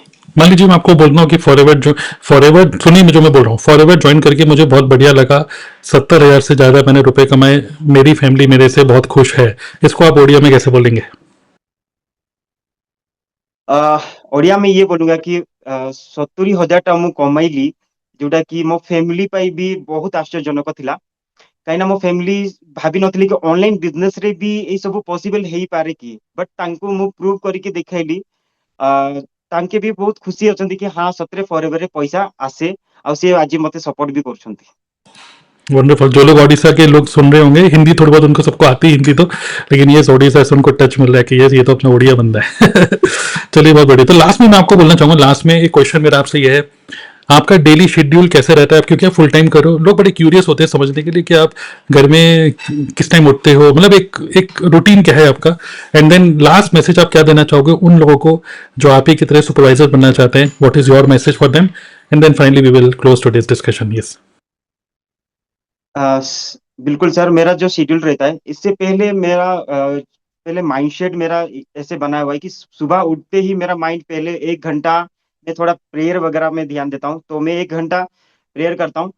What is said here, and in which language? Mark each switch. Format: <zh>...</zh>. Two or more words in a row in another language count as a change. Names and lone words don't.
<hi>मान लीजिए मैं आपको बोलता हूँ कि फॉरएवर सुनिए, मैं जो मैं बोल रहा हूँ, फॉरएवर ज्वाइन करके मुझे बहुत बढ़िया लगा, 70,000 से ज्यादा मैंने रुपए कमाए, मेरी फैमिली मेरे से बहुत खुश है। इसको आप ओडिया में कैसे बोलेंगे? ओडिया में ये बोलूंगा कि</hi> <or>70,000 ମୁଁ କମେଇଲି, ଯୋଉଟା କି ମୋ ଫ୍ୟାମିଲି ପାଇଁ ବି ବହୁତ ଆଶ୍ଚର୍ଯ୍ୟଜନକ ଥିଲା। କାହିଁକିନା ମୋ ଫ୍ୟାମିଲି ଭାବି ନଥିଲି କି</or> <en>online business</en> <or>ରେ ବି ଏଇ ସବୁ ପସିବଲ ହେଇପାରେ କି, ବଟ୍ ତାଙ୍କୁ ମୁଁ ପ୍ରୁଭ କରିକି ଦେଖେଇଲି। ଆ, ତାଙ୍କେ ବି ବହୁତ ଖୁସି ଅଛନ୍ତି</or> <hi>कि हाँ</hi> <or>ସତରେ ଫରଏଭର ରେ ପଇସା ଆସେ, ଆଉ ସେ ଆଜି ମତେ ସपोର୍ଟ ବି କରୁଛନ୍ତି।</or> <hi>वंडरफुल। जो लोग ओडिशा के लोग सुन रहे होंगे, हिंदी थोड़ी बहुत उनको सबको आती है हिंदी तो, लेकिन ये ओडिशा से उनको टच मिल रहा है कि ये तो अपना ओडिया बंदा है। चलिए बहुत बढ़िया। तो लास्ट में मैं आपको बोलना चाहूंगा, लास्ट में एक क्वेश्चन मेरा आपसे ये है, आपका डेली शेड्यूल कैसे रहता है? आप क्योंकि आप</hi> <en>full time</en> <hi>करो, लोग बड़े क्यूरियस होते हैं समझने के लिए कि आप घर में किस टाइम उठते हो, मतलब एक एक रूटीन क्या है आपका?</hi> <en>and then last message</en> <hi>आप क्या देना चाहोगे उन लोगों को जो आप ही की तरह सुपरवाइजर बनना चाहते हैं?</hi> <en>What is your message for them? And then finally we will close today's discussion.</en> <hi>यस। बिल्कुल सर, मेरा जो शेड्यूल रहता है इससे पहले मेरा पहले माइंडसेट मेरा ऐसे बना हुआ है कि सुबह उठते ही मेरा माइंड पहले 1 घंटा मैं थोड़ा प्रेयर वगैरह में ध्यान देता हूँ, तो मैं 1 घंटा प्रेयर करता हूँ।</hi>